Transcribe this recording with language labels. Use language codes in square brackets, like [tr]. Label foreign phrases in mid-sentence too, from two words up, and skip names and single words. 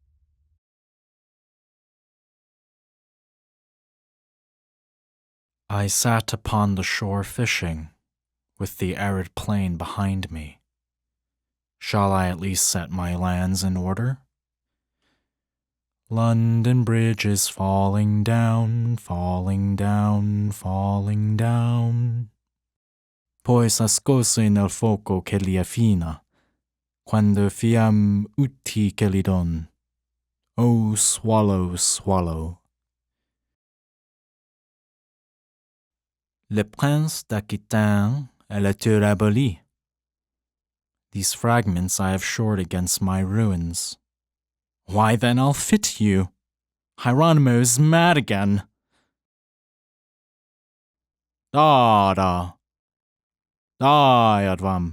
[en] I sat upon the shore fishing, with the arid plain behind me. Shall I at least set my lands in order? London Bridge is falling down, falling down, falling down. [it] Poi s'ascose nel fuoco che li affina, [la] quando fiam uti che li don. [en] Oh, swallow, swallow. [fr] Le prince d'Aquitaine et la tour abolie. [en] These fragments I have shored against my ruins. Why then I'll fit you. Hieronymo is mad again. [sa] Da, Yadvam.